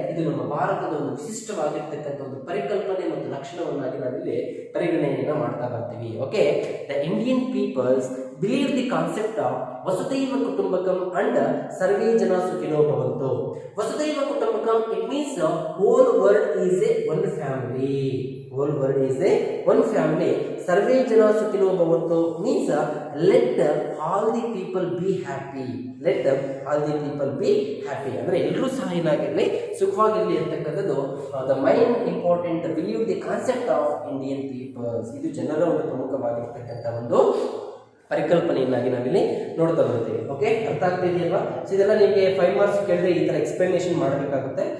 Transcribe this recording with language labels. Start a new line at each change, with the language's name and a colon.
Kannada: ಇದು ನಮ್ಮ ಭಾರತದ ಒಂದು ವಿಶಿಷ್ಟವಾಗಿರ್ತಕ್ಕಂಥ ಒಂದು ಪರಿಕಲ್ಪನೆ ಮತ್ತು ಲಕ್ಷಣವನ್ನಾಗಿ ನಾವಿಲ್ಲಿ ಪರಿಗಣನೆಯನ್ನ ಮಾಡ್ತಾ ಬರ್ತೀವಿ.
English: okay, the Indian peoples believe the concept of
Sanskrit: ವಸುದೈವ Kutumbakam
English: and
Sanskrit: ಸರ್ವೇ ಜನ ಸುಖಿನೋ ಭವಂತು. ವಸುದೈವ ಕುಟುಂಬಕಂ
English: It means whole world is a one family. Whole world is a one family.
Sanskrit: Sarve jana sukhino bhavantu
English: means let all the people be happy. Let all the people be happy.
Kannada: ಅಂದ್ರೆ ಎಲ್ಲರೂ ಸಹ ಏನಾಗಿರಲಿ, ಸುಖವಾಗಿರಲಿ ಅಂತಕ್ಕಂಥದ್ದು
English: The main important believe the concept of Indian peoples.
Kannada: ಇದು ಜನರ ಒಂದು ಪ್ರಮುಖವಾಗಿರ್ತಕ್ಕಂಥ ಒಂದು ಪರಿಕಲ್ಪನೆಯನ್ನಾಗಿ ನಾವಿಲ್ಲಿ ನೋಡ್ತಾ ಬರ್ತೀವಿ. ಓಕೆ, ಅರ್ಥ ಆಗ್ತಾ ಇದೆಯಲ್ವಾ? ಸೊ ಇದೆಲ್ಲ ನಿಮಗೆ 5 ಮಾರ್ಕ್ಸ್ ಕೇಳಿದ್ರೆ ಈ ತರ ಎಕ್ಸ್ಪ್ಲನೇಷನ್ ಮಾಡಬೇಕಾಗುತ್ತೆ.